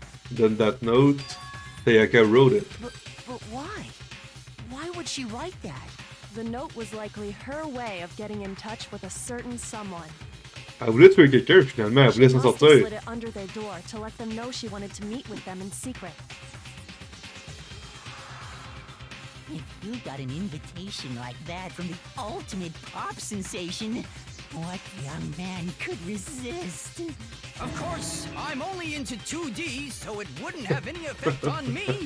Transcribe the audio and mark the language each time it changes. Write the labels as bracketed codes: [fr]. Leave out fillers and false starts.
[en] Then that note, Sayaka wrote it. But why? Why would she write that? The note was likely her way of getting in touch with a certain someone. [fr] Elle voulait tuer quelqu'un, finalement, elle voulait s'en sortir. [en] She slid it under their door to let them know she wanted to meet with them in secret. If you got an invitation like that from the ultimate pop sensation, what young man could resist? Of course, I'm only into 2D, so it wouldn't have any effect on me.